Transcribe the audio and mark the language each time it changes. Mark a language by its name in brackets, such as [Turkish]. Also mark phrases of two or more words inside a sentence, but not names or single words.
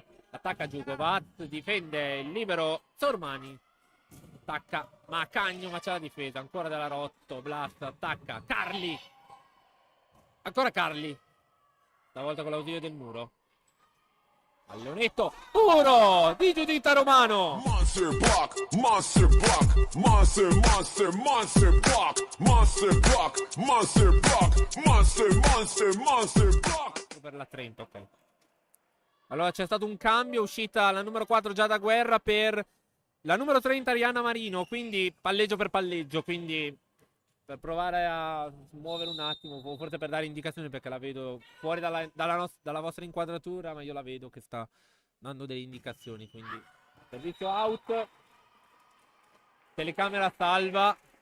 [Italian] Attacca Giugovat, difende il libero Sormani. Attacca Maccagno, ma c'è la difesa ancora della Rotoblast. Attacca Carli. Ancora Carli. Stavolta con l'ausilio del muro. Pallonetto puro di Giuditta Romano. [English] Monster block, monster block, monster block, monster block, monster block, monster block. [Italian] Per la 30, ok. Allora c'è stato un cambio, uscita la numero 4 Giada Guerra per la numero 30 Arianna Marino, quindi palleggio per palleggio, quindi per provare a muovere un attimo, forse per dare indicazioni, perché la vedo fuori dalla vostra inquadratura, ma io la vedo che sta dando delle indicazioni, quindi servizio out, telecamera salva.